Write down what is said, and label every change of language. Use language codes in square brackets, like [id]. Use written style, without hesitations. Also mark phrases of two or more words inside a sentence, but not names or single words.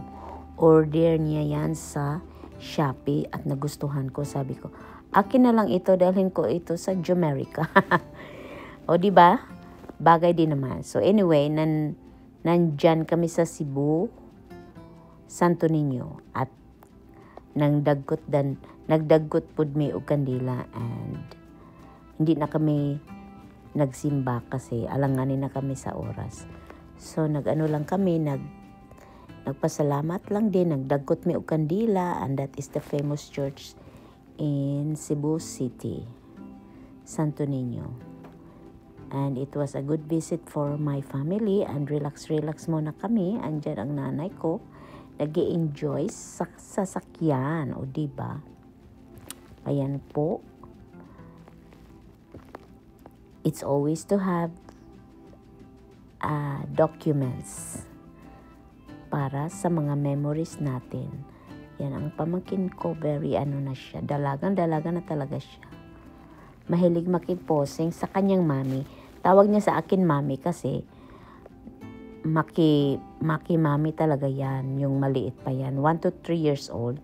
[tl] Order niya yan sa Shopee at nagustuhan ko. Sabi ko, akin na lang ito, dalhin ko ito sa Jamaica. O diba? Bagay din naman. [en] So anyway, [tl] nandyan kami sa Cebu, Santo Niño at [ceb] nagdaggot pud mi og kandila [tl] and hindi na kami nagsimba kasi alanganin na kami sa oras. So nag-ano lang kami, nagpasalamat lang din, [ceb] nagdagot mi og kandila, [en] and that is the famous church in Cebu City, Santo Niño. And it was a good visit for my family, and relax [tl] muna kami. Andyan ang nanay ko, nag-i-enjoy sa sasakyan, o diba? Ayan po. [en] It's always to have documents [tl] para sa mga memories natin. Yan ang pamangkin ko, very ano na siya, dalaga na talaga siya. Mahilig makiposing sa kanyang mami. Tawag niya sa akin mami kasi maki mami talaga yan, yung maliit pa yan, 1 to 3 [en] years old.